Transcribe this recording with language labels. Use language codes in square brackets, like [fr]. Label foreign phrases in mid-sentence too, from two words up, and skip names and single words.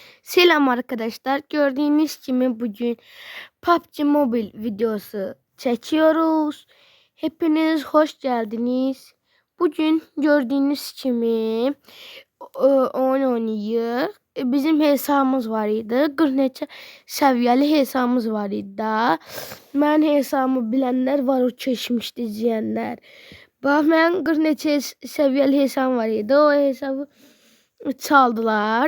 [tr] Selam arkadaşlar. Gördüğünüz gibi bugün PUBG Mobile videosu çekiyoruz. Hepiniz hoş geldiniz. Bugün gördüğünüz gibi oyun oynayır. [az] Bizim hesabımız var idi. 40 neçə səviyyəli hesabımız var idi. Mən hesabımı bilənlər var, o keçmişdə izləyənlər. Bax, mən 40 neçə səviyyəli hesabım var idi. O hesabı çaldılar.